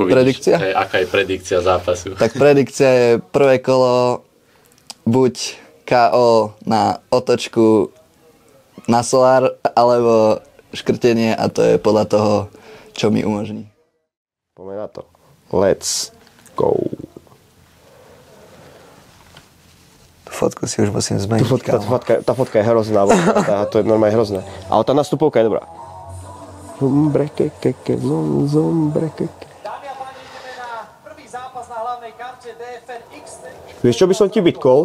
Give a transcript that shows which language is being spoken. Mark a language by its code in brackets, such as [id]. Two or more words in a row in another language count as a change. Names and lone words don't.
[sk] vidíš, aká je predikcia zápasu? Tak predikcia je prvé kolo buď KO na otočku na solár, alebo škrtenie a to je podľa toho, čo mi umožní. Poďme na to. [en] Let's go. [sk] Tú fotku si už musím zmeniť. Tá fotka je hrozná, to je normálne hrozné. Ale tá nastupovka je dobrá. Zombre, Vieš, čo by som ti bytkol?